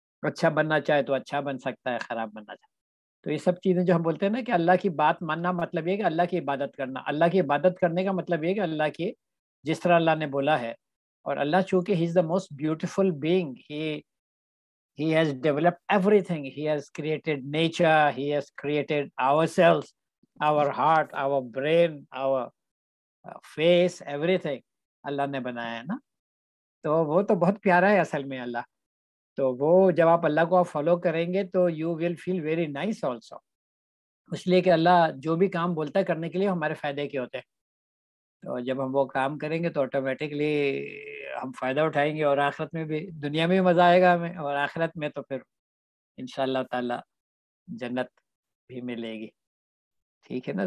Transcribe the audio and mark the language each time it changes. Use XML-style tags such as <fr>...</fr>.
<ur>اچھا بننا چاہے تو اچھا بن سکتا ہے, خراب بننا چاہے. تو یہ سب چیزیں جو ہم بولتے ہیں نا کہ اللہ کی بات ماننا مطلب یہ کہ اللہ کی عبادت کرنا. اللہ کی عبادت کرنے کا مطلب یہ کہ اللہ کی جس طرح اللہ نے بولا ہے. اور اللہ چونکہ</ur> <en>He is the most beautiful being, he has developed everything. He has created nature, he has created ourselves, our heart, our brain, our face, everything</en> <ur>اللہ نے بنایا ہے نا. تو وہ تو بہت پیارا ہے اصل میں اللہ. تو وہ جب آپ اللہ کو آپ فالو کریں گے تو</ur> <en>You will feel very nice also.</en> <ur>اس لیے کہ اللہ جو بھی کام بولتا ہے کرنے کے لیے ہمارے فائدے کے ہوتے ہیں. تو جب ہم وہ کام کریں گے تو آٹومیٹکلی ہم فائدہ اٹھائیں گے, اور آخرت میں بھی, دنیا میں بھی مزہ آئے گا ہمیں, اور آخرت میں تو پھر انشاءاللہ تعالی جنت بھی ملے گی. ٹھیک ہے نا.</ur>